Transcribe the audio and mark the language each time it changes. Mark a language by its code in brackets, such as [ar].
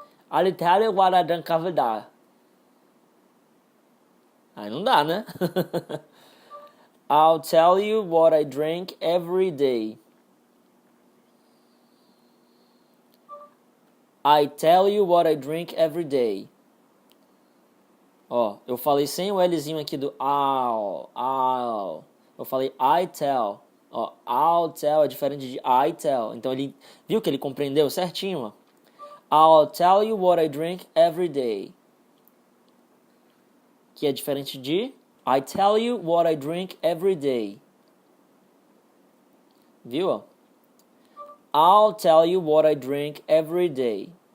[en] I'll tell you what I drink every day. [pt] Aí não dá, né? [en] I'll tell you what I drink every day. I tell you what I drink every day. [pt] Ó, eu falei sem o Lzinho aqui do I'll. Eu falei I tell. Ó, I'll tell é diferente de I tell. Então ele viu que ele compreendeu certinho, ó. [en] I'll tell you what I drink every day. [pt] Que é diferente de [en] I tell you what I drink every day. [pt] Viu, ó? [en] I'll tell you what I drink every day.